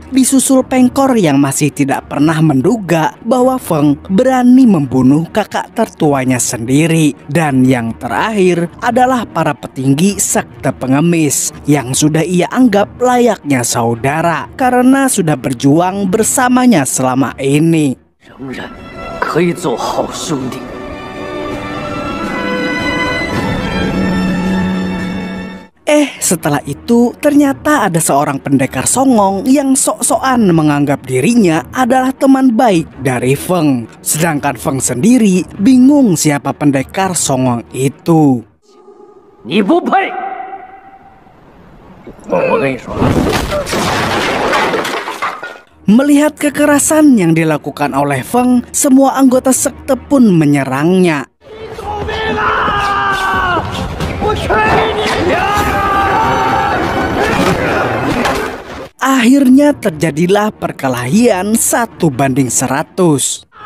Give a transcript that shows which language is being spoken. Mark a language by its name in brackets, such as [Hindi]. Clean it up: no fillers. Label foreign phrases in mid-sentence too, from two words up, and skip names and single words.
[Indonesian] Disusul Pengkor yang masih tidak pernah menduga bahwa Feng berani membunuh kakak tertuanya sendiri. Dan yang terakhir adalah para petinggi sekte pengemis yang sudah ia anggap layaknya saudara karena sudah berjuang bersamanya selama ini. [Chinese] 仍然可以做好兄弟。 [Indonesian] Setelah itu ternyata ada seorang pendekar songong yang sok-sokan menganggap dirinya adalah teman baik dari Feng. Sedangkan Feng sendiri bingung siapa pendekar songong itu. [Chinese] 你不配！我跟你说。 [Indonesian] Melihat kekerasan yang dilakukan oleh Feng, semua anggota sekte pun menyerangnya. Akhirnya terjadilah perkelahian 1:100.